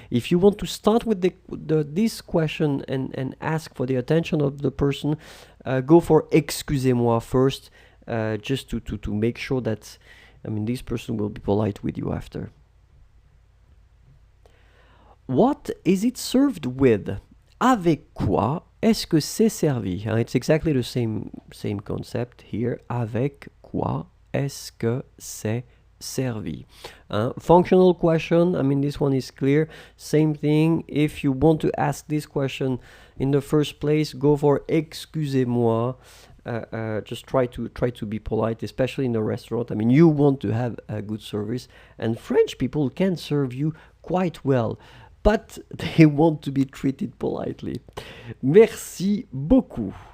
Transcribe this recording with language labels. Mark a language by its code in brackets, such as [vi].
[en] If you want to start with this question and ask for the attention of the person, go for excusez-moi first, just to make sure that, I mean, this person will be polite with you after. What is it served with? [fr] Avec quoi est-ce que c'est servi? [en] It's exactly the same concept here. [fr] Avec quoi est-ce que c'est servi? [en] Functional question, I mean, this one is clear. Same thing. If you want to ask this question in the first place, go for excusez-moi. Just try to be polite, especially in a restaurant. I mean, you want to have a good service, and French people can serve you quite well, but they want to be treated politely. [fr] Merci beaucoup.